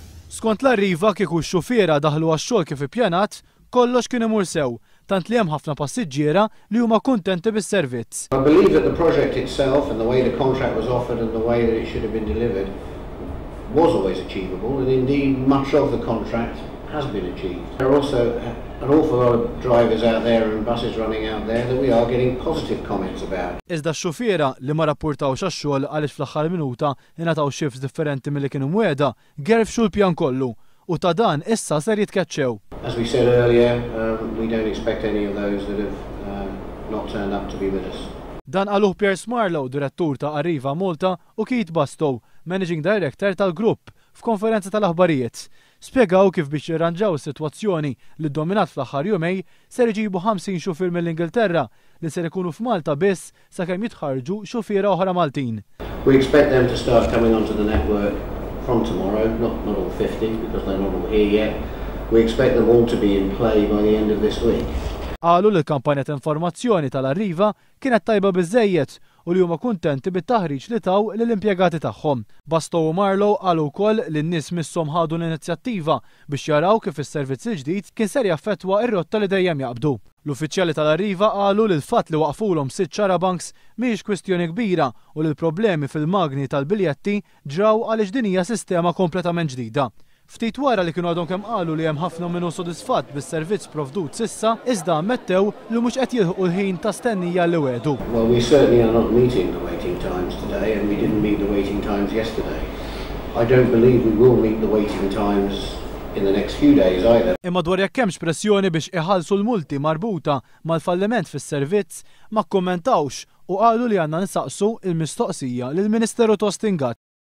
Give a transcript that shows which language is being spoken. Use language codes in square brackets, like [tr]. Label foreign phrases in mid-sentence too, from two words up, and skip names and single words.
[mt] Skont l-arriva kieku x-xufiera daħlu għax-xogħol kif ippjanat, kollox kien imur sew, tant li hemm ħafna passiġġiera li huma kuntenti bis-servizz. [en] I believe that the project itself and the way the contract was offered and the way that it should have been delivered was always achievable, and indeed much of the contract has been achieved. There are also an awful lot of drivers out there and buses running out there that we are getting positive comments about. [mt] Iżda x-xufiera li ma rapportawx għax-xogħol għaliex fl-aħħar minuta ingħataw shifts differenti milli kienu mwiegħda, gerfxu l-pjan kollu u ta' dan issa ser jitkeċċew. [en] As we said earlier, we don't expect any of those that have not turned up to be with us. [mt] Dan qaluh Piers Marlow, direttur ta' Arriva Malta, u Keith Bastow, [en] Managing Director [mt] tal-grupp, f'konferenza tal-aħbarijiet. Spjegaw kif biex jirranġaw is-sitwazzjoni li ddominat fl-aħħar jumej ser iġibu 50 xufier mill-Ingilterra li ser ikunu f'Malta biss sakemm jitħarġu xufiera oħra Maltin. [en] We expect them to start coming onto the network from tomorrow, not all 50 because they're not all here yet. We expect them all to be in play by the end of this week. [mt] Qalu li l-kampanja ta' informazzjoni tal-Arriva kienet tajba biżżejjed u li huma kuntenti bit-taħriġ li taw lill-impjegati tagħhom. Bastow u Marlow qalu wkoll li n-nies misshom ħadu l-inizjattiva biex jaraw kif is-servizz il-ġdid kien ser jaffettwa r-rotta li dejjem jaqbdu. L-uffiċjali tal-Arriva qalu li l-fatt li waqfulhom 6 charabanks mhijiex kwistjoni kbira u li l-problemi fil-magni tal-biljetti ġraw għaliex din hija sistema kompletament ġdida. Ftit wara li kienu għadhom kemm qalu li hemm ħafna minnu sodisfatt bis-servizz provdut s'issa, iżda ammettew li mhux qed jilħqu l-ħin ta' stennija li wedu. [en] Well, we certainly are not meeting the waiting times today and we didn't meet the waiting times yesterday. I don't believe we will meet the waiting times in the next few days either. [mt] Imma dwar jekk hemmx pressjoni biex iħallsu l-multi marbuta mal-falliment fis-servizz ma kkommentawx u qalu li għandna nsaqsu il-mistoqsija lill-Ministeru Tostingat.